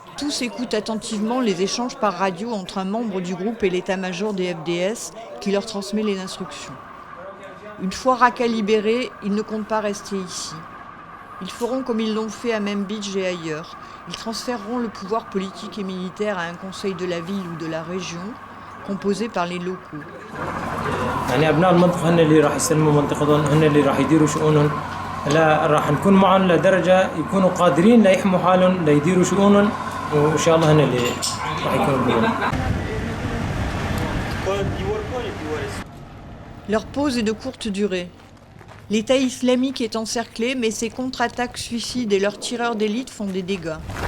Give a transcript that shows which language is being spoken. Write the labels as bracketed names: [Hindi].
[French] Tous écoutent attentivement les échanges par radio entre un membre du groupe et l'état-major des FDS qui leur transmet les instructions. Une fois Raqqa libérée, ils ne comptent pas rester ici. Ils feront comme ils l'ont fait à Manbij et ailleurs. Ils transféreront le pouvoir politique et militaire à un conseil de la ville ou de la région, composé par les locaux. [Arabic] يعني أبناء المنطقة هن اللي راح يسلموا منطقتهم، هن اللي راح يديروا شؤونهم، لا راح نكون معهم لدرجة يكونوا قادرين ليحموا حالهم ليديروا شؤونهم وإن شاء الله هن اللي راح يكونوا بيهم. [French] Leur pause est de courte durée. L'État islamique est encerclé, mais ses contre-attaques suicides et leurs tireurs d'élite font des dégâts.